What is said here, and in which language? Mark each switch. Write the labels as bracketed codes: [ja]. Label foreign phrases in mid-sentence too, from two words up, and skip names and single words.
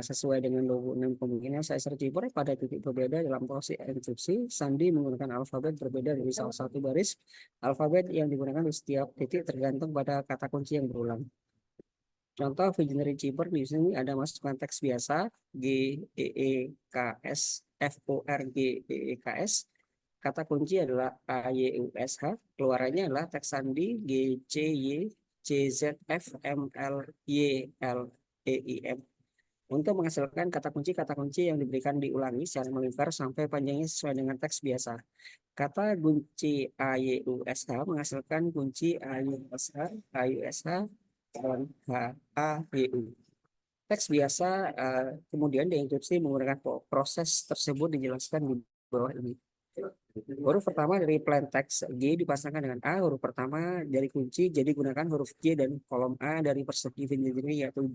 [id] Sesuai dengan 26 kemungkinan Caesar Cipher pada titik berbeda dalam proses enkripsi, sandi menggunakan alfabet berbeda dari salah satu baris alfabet yang digunakan di setiap titik tergantung pada kata kunci yang berulang. Contoh Visionary Cheaper di sini ada masukkan teks biasa G E E K S F O R G E E K S. Kata kunci adalah A Y U S H. Keluarannya adalah teks sandi G C Y C Z F M L Y L E I M. Untuk menghasilkan kata kunci yang diberikan diulangi secara melingkar sampai panjangnya sesuai dengan teks biasa. Kata kunci A Y U S H menghasilkan kunci A Y U S H, A Y U S H, dan H A Y U. Teks biasa kemudian dienkripsi menggunakan proses tersebut dijelaskan di bawah ini. Huruf pertama dari [en] plain text [id] G dipasangkan dengan A, huruf pertama dari kunci, jadi gunakan huruf J dan kolom A dari persegi Visionary yaitu J.